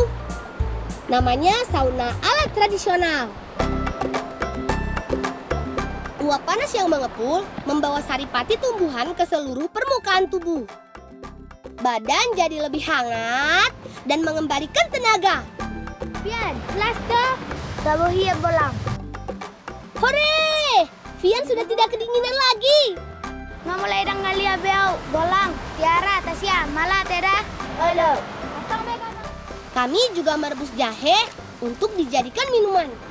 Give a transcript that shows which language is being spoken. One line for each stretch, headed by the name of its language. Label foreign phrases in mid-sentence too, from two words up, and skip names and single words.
Indonesian: Namanya sauna ala tradisional. Uap panas yang mengepul membawa saripati tumbuhan ke seluruh permukaan tubuh. Badan jadi lebih hangat dan mengembalikan tenaga. Pian,
English: let's go.
Indonesian: Tabuhi bolang. Hore! Vian sudah tidak kedinginan lagi. Mamulai dang ngalia beau. Bolang, Tiara, Tasya, Mala, Teda. Halo. Kami juga merebus jahe untuk dijadikan minuman.